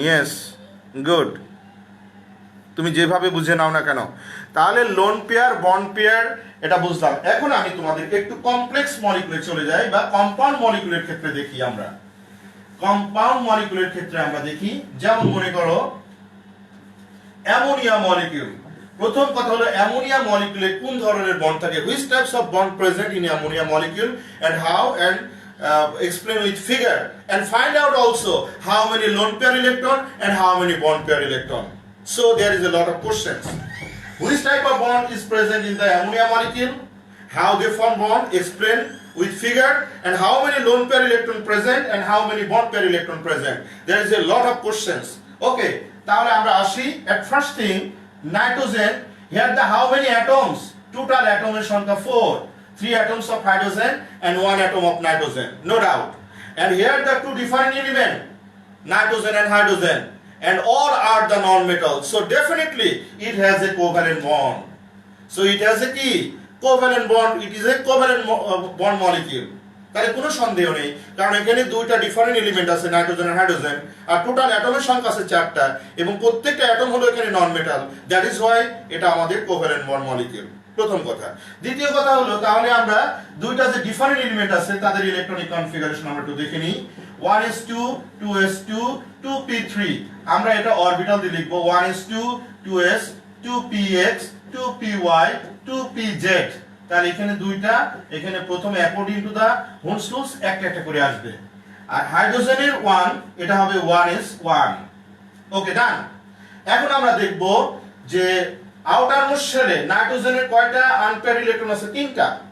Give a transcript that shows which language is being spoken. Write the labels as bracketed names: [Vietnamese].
[Bangla] Yes, good. তুমি যেভাবে বুঝে নাও না কেন। তাহলে লোন পেয়ার, বন্ড পেয়ার এটা বুঝলাম। এখন আমি তোমাদেরকে একটু কমপ্লেক্স মলিকুলে চলে যাই, বা কম্পাউন্ড মলিকুলের ক্ষেত্রে দেখি আমরা। কম্পাউন্ড মলিকুলের ক্ষেত্রে আমরা দেখি, যেমন মনে করো অ্যামোনিয়া মলিকিউল। প্রথম কথা হলো অ্যামোনিয়া মলিকিউলে কোন ধরনের বন্ড থাকে, [English] which types of bond present in ammonia molecule and how, and explain with figure, and find out also how many lone pair electron and how many bond pair electron. So there is a lot of questions. Which type of bond is present in the ammonia molecule, how they form bond, explain with figure, and how many lone pair electron present and how many bond pair electron present. There is a lot of questions. Okay, [Bangla] তাহলে আমরা আসি। [English] at first thing, nitrogen, here the how many atoms? Total atoms সংখ্যা 4, 3 atoms of hydrogen and 1 atom of nitrogen, no doubt. And here the two different elements, nitrogen and hydrogen, and all are the non-metals, so definitely it has a covalent bond. So it has a key covalent bond, it is a covalent bond molecule. [Bangla] তাহলে কোনো সন্দেহ নেই, কারণ এখানে দুইটা different element আছে, nitrogen আর hydrogen, আর total অ্যাটমের সংখ্যা আছে 4টা, এবং প্রত্যেকটা অ্যাটম হলো এখানে নন মেটাল। দ্যাট ইজ হোয়াই এটা আমাদের কোভ্যালেন্ট বন্ড মলিকিউল, প্রথম কথা। দ্বিতীয় কথা হলো, তাহলে আমরা দুইটা যে ডিফারেন্ট এলিমেন্ট আছে তাদের ইলেকট্রনিক কনফিগারেশন আমরা একটু দেখে নিই। 1s2 2s2 2p3, আমরা এটা অরবিটাল দিয়ে লিখবো 1s2 2s 2px 2py 2pz। তাহলে এখানে দুইটা, এখানে প্রথমে অ্যাকর্ডিং টু দা হুন্স রুলস একটা একটা করে আসবে। আর হাইড্রোজেনের 1, এটা হবে 1s1। ওকে, ডান। এখন আমরা দেখব যে আউটার মোস্ট শেলে নাইট্রোজেনের কয়টা আনপেয়ার ইলেকট্রন আছে? 3টা।